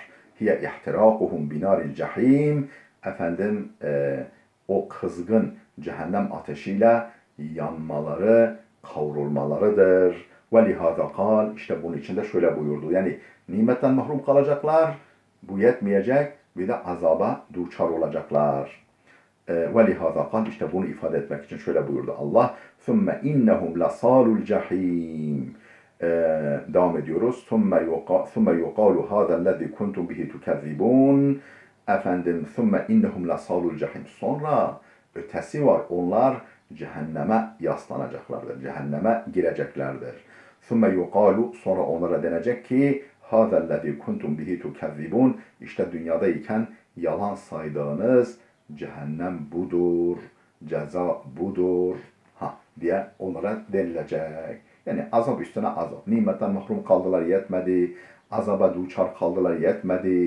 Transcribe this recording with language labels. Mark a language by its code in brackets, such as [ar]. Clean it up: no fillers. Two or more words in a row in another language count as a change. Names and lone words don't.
[ar] هي احتراقهم بنار الجحيم. [tr] O kızgın cehennem ateşiyle yanmaları, kavrulmalarıdır. [ar] ولهذا قال, [tr] işte bunun için de şöyle buyurdu. Yani nimetten mahrum kalacaklar, bu yetmeyecek, bir de azaba duçar olacaklar. [ar] ولهذا قال, [tr] işte bunu ifade etmek için şöyle buyurdu Allah. [ar] ثُمَّ اِنَّهُمْ لَصَالُ الْجَحِيمِ [tr] Devam ediyoruz. [ar] ثُمَّ يُقَالُ هَذَا الَّذِي كُنْتُمْ بِهِ تُكَذِّبُونَ ثُمَّ اِنَّهُمْ لَصَالُ الْجَحِيمِ [tr] Sonra ötesi var. Onlar cehenneme yaslanacaklardır. Cehenneme gireceklerdir. [ar] ثُمَّ يُقَالُ [tr] Sonra onlara denecek ki [ar] هَذَا الَّذِي كُنْتُمْ بِهِ تُكَذِّبُونَ [tr] İşte dünyadayken yalan saydığınız cehennem budur, ceza budur diye onlara denilecek. Yani azap üstüne azap. Nimetten mahrum kaldılar yetmedi. Azaba duçar kaldılar yetmedi.